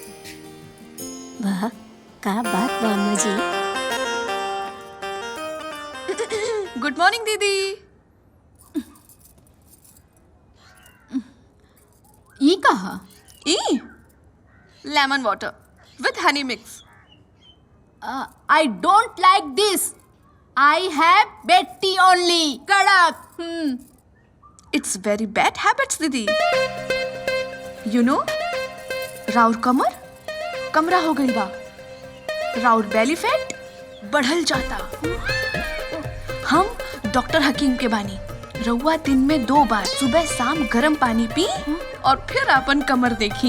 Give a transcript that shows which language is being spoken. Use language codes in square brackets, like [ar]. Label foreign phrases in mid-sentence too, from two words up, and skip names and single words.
[bho] वाह का बात बा अम्मा जी। [en] Good morning दीदी। [bho] ई कहा? [en] ई lemon water with honey mix। I don't like this. I have Betty only. [bho] कड़क। [en] It's very bad habits दीदी। you know [bho] राउर कमरा हो गई बा। राउर [en] belly fat [bho] बढ़ल जाता। हम डॉक्टर हकीम के बानी। रउआ दिन में 2 बार सुबह शाम गर्म पानी पी और फिर अपन कमर देखी।